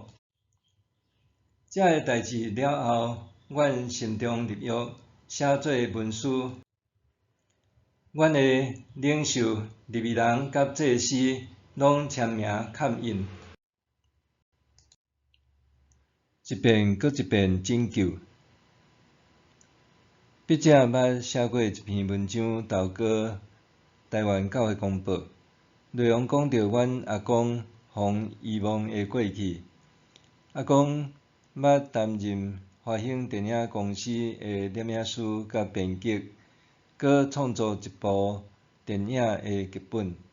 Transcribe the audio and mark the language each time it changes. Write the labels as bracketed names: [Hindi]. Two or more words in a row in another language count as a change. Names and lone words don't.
[Min Nan Chinese] 这个代志了后，阮心中立约，写做文书。阮的领袖、利未人甲祭司拢签名烙印，一遍搁一遍拯救。笔者捌写过一篇文章，投稿台湾教会公报，内容讲到阮阿公防遗忘的过去。阿公捌担任华兴电影公司的摄影师甲编辑，搁创作一部电影的剧本。